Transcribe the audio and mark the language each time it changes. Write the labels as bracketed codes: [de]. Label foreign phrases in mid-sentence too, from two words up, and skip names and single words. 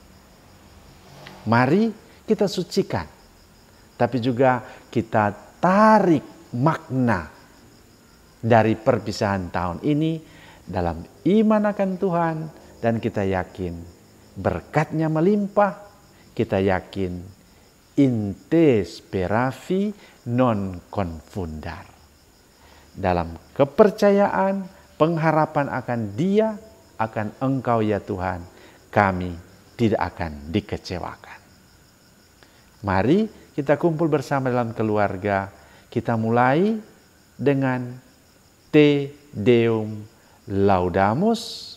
[id] Mari kita sucikan, tapi juga kita tarik makna dari perpisahan tahun ini dalam iman akan Tuhan, dan kita yakin berkatnya melimpah. Kita yakin [la] in te speravi non confundar. [id] Dalam kepercayaan, pengharapan akan Dia, akan Engkau ya Tuhan, kami tidak akan dikecewakan. Mari kita kumpul bersama dalam keluarga. Kita mulai dengan Te Deum Laudamus.